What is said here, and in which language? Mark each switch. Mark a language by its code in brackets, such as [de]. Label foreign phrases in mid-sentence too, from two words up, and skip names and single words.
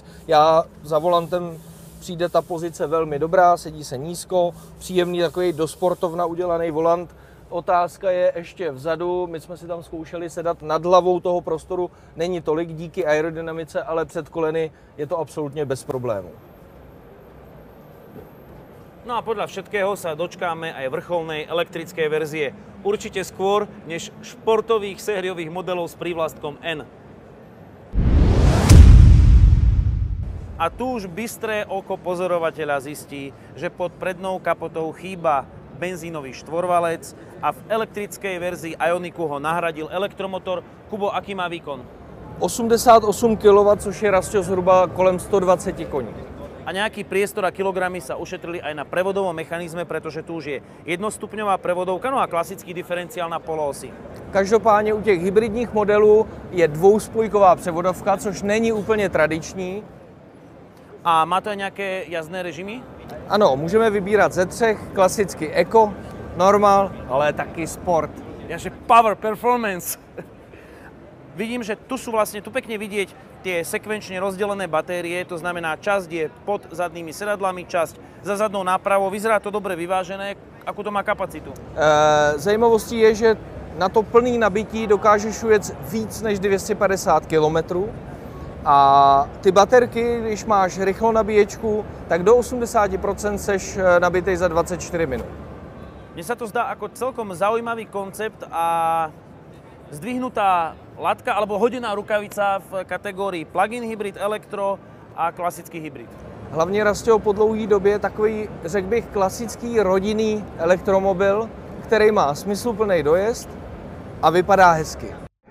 [cs] Já za volantem přijde ta pozice velmi dobrá, sedí se nízko, příjemný takový do sportovna udělaný volant. Otázka je ještě vzadu, my jsme si tam zkoušeli sedat nad hlavou toho prostoru, není tolik díky aerodynamice, ale před koleny je to absolutně bez problémů. [sk] No a podľa všetkého sa dočkáme aj vrcholnej elektrickej verzie. Určite skôr než športových sériových modelov s prívlastkom N. A tu už bystré oko pozorovateľa zistí, že pod prednou kapotou chýba benzínový štvorvalec a v elektrickej verzii Ioniqu ho nahradil elektromotor. Kubo, aký má výkon? [cs] 88 kW, což je rasťo zhruba kolem 120 koní. [sk] A nejaký priestor a kilogramy sa ušetrili aj na prevodovom mechanizme, pretože tu už je jednostupňová prevodovka, no a klasický diferenciál na poloosi. [cs] Každopádně u těch hybridních modelů je dvouspojková převodovka, což není úplně tradiční. [sk] A má to aj nejaké jazdné režimy? [cs] Ano, můžeme vybírat ze třech, klasicky Eco, Normal, ale taky Sport. Jaže Power, Performance. [sk] Vidím, že tu sú vlastne, tu pekne vidieť tie sekvenčne rozdelené batérie, to znamená časť je pod zadnými sedadlami, časť za zadnou nápravou. Vyzerá to dobre vyvážené, akú to má kapacitu? [cs] Zajímavostí je, že na to plný nabití dokážeš ujet víc než 250 km. A ty baterky, když máš rychlou nabíječku, tak do 80% seš nabitej za 24 minut. [sk] Mne sa to zdá ako celkom zaujímavý koncept a zdvihnutá latka alebo hodená rukavica v kategórii plug-in hybrid, elektro a klasický hybrid. [cs] Hlavně Rastio po dlouhé době takový, řekl bych, klasický rodinný elektromobil, který má smysluplný dojezd a vypadá hezky.